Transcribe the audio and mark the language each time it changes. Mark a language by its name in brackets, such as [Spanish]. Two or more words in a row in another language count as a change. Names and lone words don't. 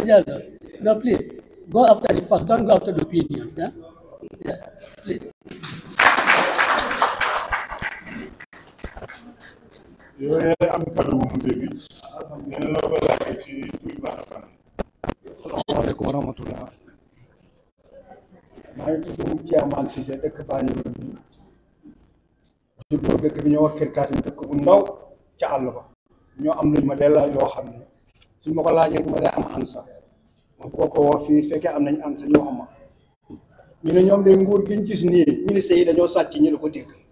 [English] Jallo, no, please, go after the facts, don't go after the opinions, yeah? Yeah, please. [Arabic] السلام عليكم ورحمة الله. [Wolof] maa ngi tudd Thiamane Cissé dëkk Banjul bi juddoo dëkk bi ñoo wax Kër Kaatim dëkk bu ndaw ca àll ba ñoo am luñ ma delloo yoo xam ne suñ ma ko laajee du ma dee am ansa ma bëgg ko wax fii fekkee am nañ ansa ñu wax ma ñu ne ñoom de nguur giñ gis nii ministre yi dañoo sàcc ñu la ko dégg